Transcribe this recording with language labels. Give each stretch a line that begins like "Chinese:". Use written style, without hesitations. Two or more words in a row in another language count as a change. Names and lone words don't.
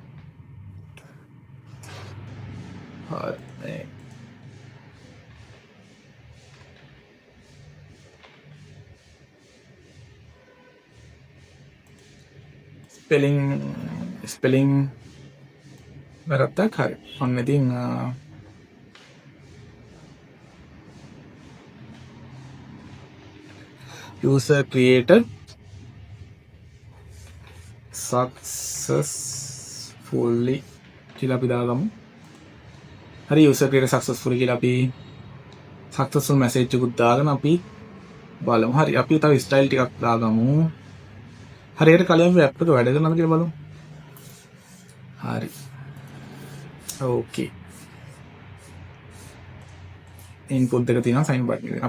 Sinhala: හරි spelling වැරද්දක් හරි. ඔන්න ඉතින්
English: user created successfully
Sinhala: කියලා අපි දාගමු. හරි
English: user created successfully
Sinhala: කියලා අපි
English: successful message
Sinhala: එකක් දාගෙන අපි බලමු. හරි අපි තව style ටිකක් දාගමු. හරියට කලින් අපි app එක වැඩ කරනවද කියලා බලමු. හරි. ඕකේ. input එක තියෙනවා
English: sign button
Sinhala: එක.